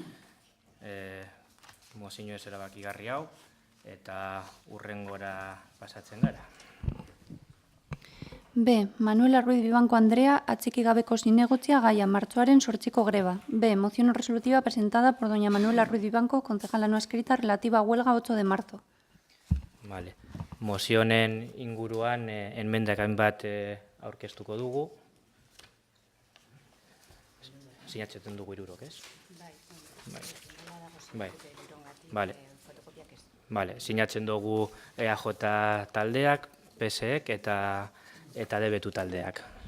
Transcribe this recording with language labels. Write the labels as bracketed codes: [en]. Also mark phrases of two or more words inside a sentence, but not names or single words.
[eu] mozio ez erabakigarri hau eta hurrengora pasatzen gara. B. Manuela Ruiz Vivanco Andrea, atxiki gabeko zinegotzia gaia, martxoaren 8ko greba. B. [es] Moción resolutiva presentada por doña Manuela Ruiz Vivanco, concejala no escrita, relativa a huelga 8 de marzo. Vale. [eu] Mozionen inguruan enmendakin bat aurkeztuko dugu. Sinatzen dugu hirurok, ez? Bai. Vale. Vale. Sinatzen dugu EAJ taldeak, PSek eta debetu taldeak.